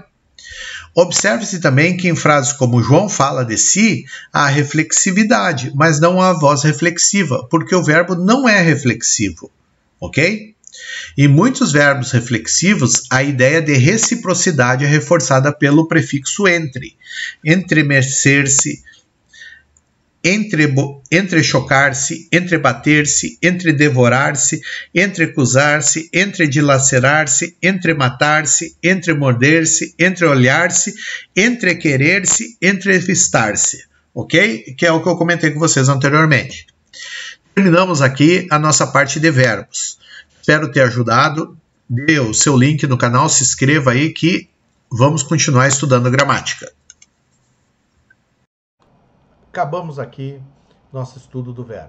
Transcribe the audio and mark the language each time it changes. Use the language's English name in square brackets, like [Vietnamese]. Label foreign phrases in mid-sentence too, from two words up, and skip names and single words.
[Portuguese] Observe-se também que em frases como João fala de si, há reflexividade, mas não há voz reflexiva, porque o verbo não é reflexivo, ok? Em muitos verbos reflexivos, a ideia de reciprocidade é reforçada pelo prefixo entre, entremecer-se, entrechocar-se, entrebater-se, entredevorar-se, entrecusar-se, entredilacerar-se, entrematar-se, entremorder-se, entreolhar-se, entrequerer-se, entrevistar-se, ok? Que é o que eu comentei com vocês anteriormente. Terminamos aqui a nossa parte de verbos. Espero ter ajudado. Dê o seu link no canal, se inscreva aí que vamos continuar estudando gramática. Acabamos aqui nosso estudo do verbo.